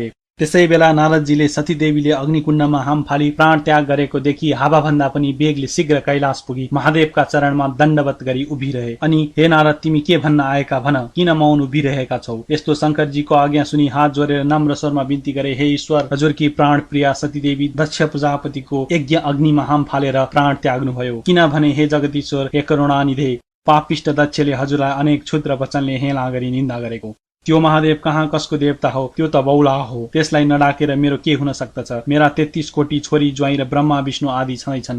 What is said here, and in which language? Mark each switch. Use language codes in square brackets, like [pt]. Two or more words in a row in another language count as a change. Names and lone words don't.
[ne] त्यसै बेला नारदजीले सती देवीले अग्निकुण्डमा हाम फाली प्राण त्याग गरेको देखि हावाभन्दा पनि वेगले शीघ्र कैलाश पुगी महादेवका चरणमा दण्डवत गरी उभिरहे। अनि हे नारद, तिमी के भन्न आएका भन, किन मौन उभिरहेका छौ? यस्तो शंकरजीको आज्ञा सुनि हात जोडेर नम्र स्वरमा बिन्ती गरे। हे ईश्वर, हजुरकी प्राण प्रिया सती देवी दक्ष प्रजापतिको यज्ञ अग्निमा हाम फालेर प्राण त्याग्नुभयो। किनभने हे जगदीश्वर, हे करुणानिधे, पापिष्ट दक्षले हजुरलाई अनेक क्षुद्र वचनले हेला गरी निन्दा गरेको। त्यो महादेव कहाँ कसको देवता हो? त्यो त बौला हो। त्यसलाई नडाकेर मेरो के हुन सक्दछ? मेरा 33 कोटी छोरी ज्वाइँ र ब्रह्मा विष्णु आदि छँदैछन्।